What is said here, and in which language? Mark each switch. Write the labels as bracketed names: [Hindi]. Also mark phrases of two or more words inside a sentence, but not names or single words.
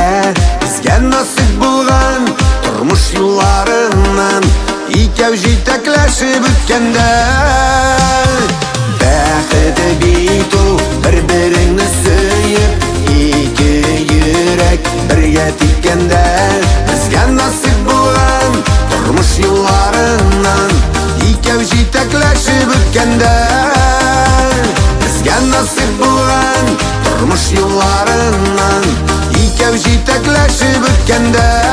[Tatar] Bizge nasip bulgan turmuş yollarından, ikev jitekleşip ötkende. [Uyghur] Bəxti deydu bir-birini suyup, iki yürek birge tikkende. [Tatar] Bizge nasip bulgan turmuş yollarından, җитәкләшеп үткәндә безгә насыйп булган тормыш юлларыннан икәү җитәкләшеп үткәндә